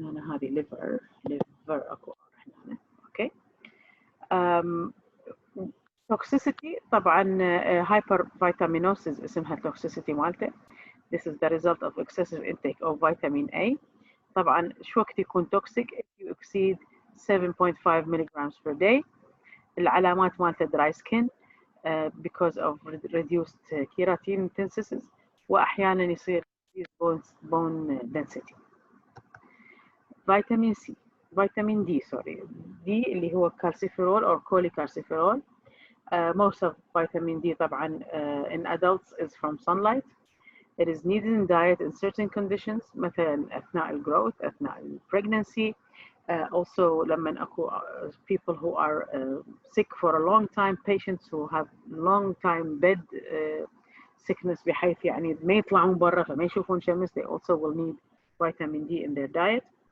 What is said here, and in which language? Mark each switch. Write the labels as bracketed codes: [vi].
[ar] هذه liver اكو هنا. [en] okay. [ar] toxicity طبعا hypervitaminosis اسمها toxicity مالته. [en] This is the result of excessive intake of vitamin A. [ar] طبعا شو وقت يكون [en] toxic if you exceed 7.5 milligrams per day. [ar] العلامات مالته [en] dry skin because of reduced keratin synthesis، [ar] واحيانا يصير [en] bone density. [ar] فيتامين سي، فيتامين دي دي اللي هو calciferol or cholecalciferol. [en] most of vitamin D طبعا in adults is from sunlight. It is needed in diet in certain conditions [ar] مثلا اثناء الجروث، اثناء البريجنسي. [en] Also [ar] لما اكو [en] people who are sick for a long time, patients who have long time bed sickness [ar] بحيث يعني ما يطلعون برا فما يشوفون شمس، [en] they also will need vitamin D in their diet.